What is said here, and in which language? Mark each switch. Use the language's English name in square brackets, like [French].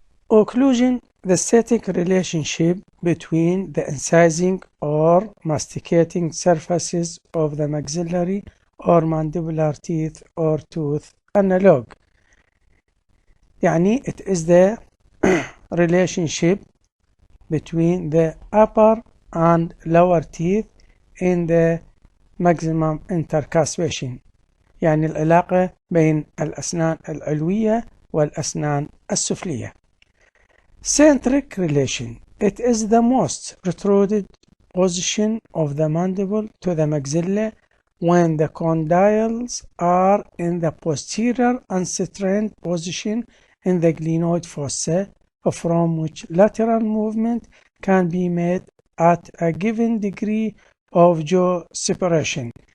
[English] Occlusion, the static relationship between the incising or masticating surfaces of the maxillary or mandibular teeth or tooth analog. يعني it is the relationship between the upper and lower teeth in the maximum intercuspation. [Arabic] يعني العلاقة بين الأسنان العلوية والأسنان السفلية. [English] Centric relation. It is the most retruded position of the mandible to the maxilla when the condyles are in the posterior unstrained position in the glenoid fossa, from which lateral movement can be made at a given degree of jaw separation.